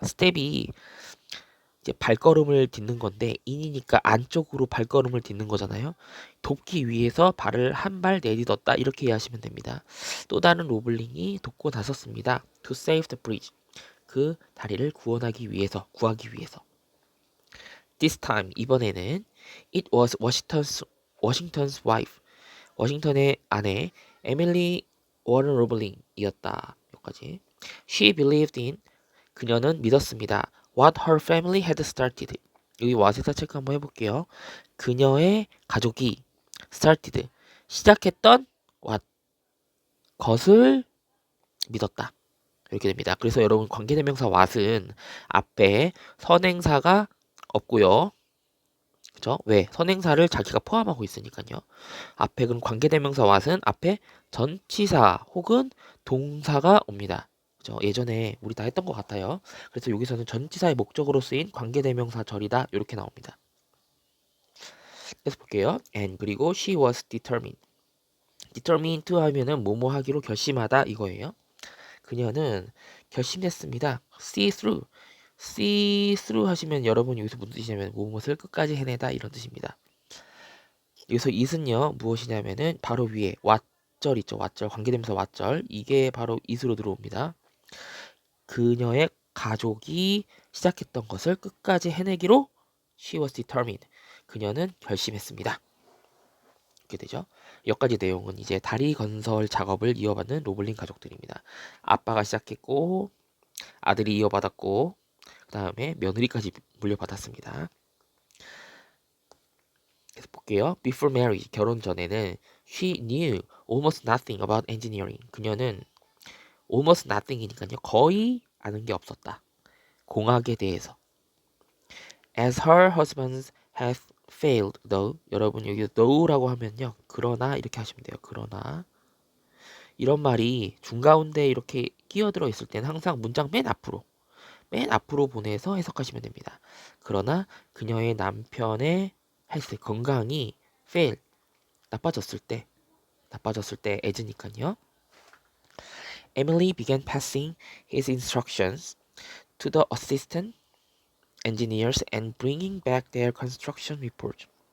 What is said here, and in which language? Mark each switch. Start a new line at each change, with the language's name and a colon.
Korean: 스텝이 이제 발걸음을 딛는 건데 in이니까 안쪽으로 발걸음을 딛는 거잖아요. 돕기 위해서 발을 한 발 내딛었다 이렇게 이해하시면 됩니다. 또 다른 로블링이 돕고 나섰습니다.
English: To save the bridge.
Korean: 그 다리를 구하기 위해서.
English: This time
Korean: 이번에는
English: it was Washington's wife.
Korean: 워싱턴의 아내 에밀리 워런 로블링이었다. 여기까지.
English: She believed in
Korean: 그녀는 믿었습니다.
English: What her family had started.
Korean: 여기 what에서 체크 한번 해볼게요. 그녀의 가족이 started 시작했던 what 것을 믿었다. 이렇게 됩니다. 그래서 여러분 관계대명사 what은 앞에 선행사가 없고요. 그죠? 왜? 선행사를 자기가 포함하고 있으니까요. 앞에 그럼 관계대명사 what은 앞에 전치사 혹은 동사가 옵니다. 그죠? 예전에 우리 다 했던 것 같아요. 그래서 여기서는 전치사의 목적으로 쓰인 관계대명사 절이다. 이렇게 나옵니다. 그래서 볼게요.
English: And 그리고 she was determined.
Korean: determined to 하면은 뭐뭐 하기로 결심하다 이거예요. 그녀는 결심했습니다. see through. see through 하시면 여러분 여기서 무슨 뜻이냐면 무엇을 끝까지 해내다 이런 뜻입니다. 여기서 it은요 무엇이냐면은 바로 위에 what절 있죠. what절 관계대명사 what절 이게 바로 it으로 들어옵니다. 그녀의 가족이 시작했던 것을 끝까지 해내기로
English: she was determined.
Korean: 그녀는 결심했습니다. 이렇게 되죠. 여기까지 내용은 이제 다리 건설 작업을 이어받는 로블링 가족들입니다. 아빠가 시작했고 아들이 이어받았고 그 다음에 며느리까지 물려받았습니다. 계속 볼게요.
English: Before marriage,
Korean: 결혼 전에는
English: she knew almost nothing about engineering.
Korean: 그녀는 almost nothing이니까요. 거의 아는 게 없었다. 공학에 대해서.
English: As her husband has failed, though.
Korean: 여러분 여기 though라고 하면요. 그러나 이렇게 하시면 돼요. 그러나 이런 말이 중가운데 이렇게 끼어들어 있을 때는 항상 문장 맨 앞으로 보내서 해석하시면 됩니다. 그러나 그녀의 남편의 헬스 건강이 fail 나빠졌을 때 as니까요.
English: Emily began passing his instructions to the assistant engineers and bringing back their construction report.